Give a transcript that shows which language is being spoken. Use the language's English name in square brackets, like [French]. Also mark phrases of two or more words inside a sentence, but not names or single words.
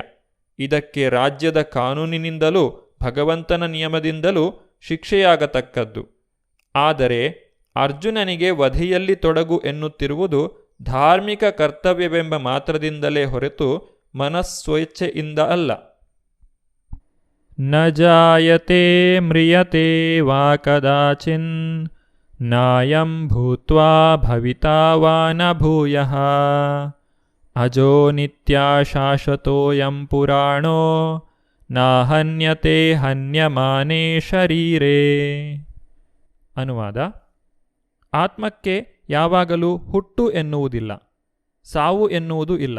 [Kannada] ಇದಕ್ಕೆ ರಾಜ್ಯದ ಕಾನೂನಿನಿಂದಲೂ ಭಗವಂತನ ನಿಯಮದಿಂದಲೂ ಶಿಕ್ಷೆಯಾಗತಕ್ಕದ್ದು. ಆದರೆ ಅರ್ಜುನನಿಗೆ ವಧೆಯಲ್ಲಿ ತೊಡಗು ಎನ್ನುತ್ತಿರುವುದು ಧಾರ್ಮಿಕ ಕರ್ತವ್ಯವೆಂಬ ಮಾತ್ರದಿಂದಲೇ ಹೊರತು ಮನಸ್ಸ್ವೇಚ್ಛೆಯಿಂದ ಅಲ್ಲ. [Sanskrit] ನ ಜಾಯತೆ ಮ್ರಿಯತೆ ವಾ ಕದಾಚಿನ್ ನಾಯಂ ಭೂತ್ವಾ ಭವಿತಾ ವಾ ನ ಭೂಯಃ ಅಜೋ ನಿತ್ಯ ಶಾಶ್ವತೋಯಂ ಪುರಾಣೋ ನಾಹನ್ಯತೆ ಹನ್ಯಮಾನೇ ಶರೀರೇ. [Kannada] ಅನುವಾದ: ಆತ್ಮಕ್ಕೆ ಯಾವಾಗಲೂ ಹುಟ್ಟು ಎನ್ನುವುದಿಲ್ಲ, ಸಾವು ಎನ್ನುವುದೂ ಇಲ್ಲ.